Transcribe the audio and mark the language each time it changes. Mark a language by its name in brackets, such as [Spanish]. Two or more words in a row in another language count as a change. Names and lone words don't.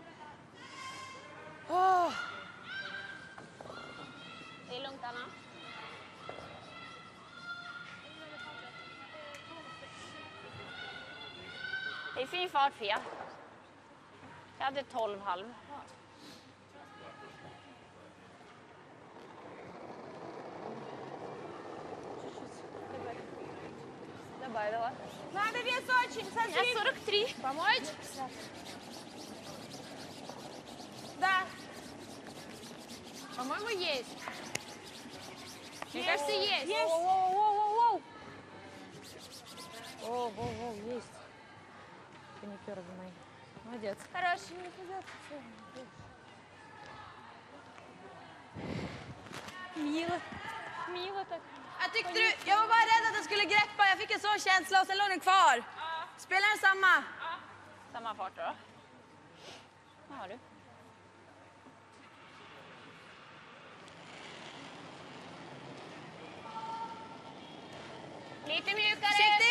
[Swedish] Det är lugnt, Anna. Det är fin fart, Fia. Jag hade 12,5. [Russian] Добавила. Надо вес очень. Я 43. Помочь? Да. По-моему, есть. Мне кажется, есть. Воу, есть. Паникер мои. Молодец. Хороший. Mila так. [Swedish] Jag var bara rädd att den skulle greppa. Jag fick en sån känsla och sen låg den kvar. Spelar den samma? Samma fart då. Vad har du? Lite mjukare.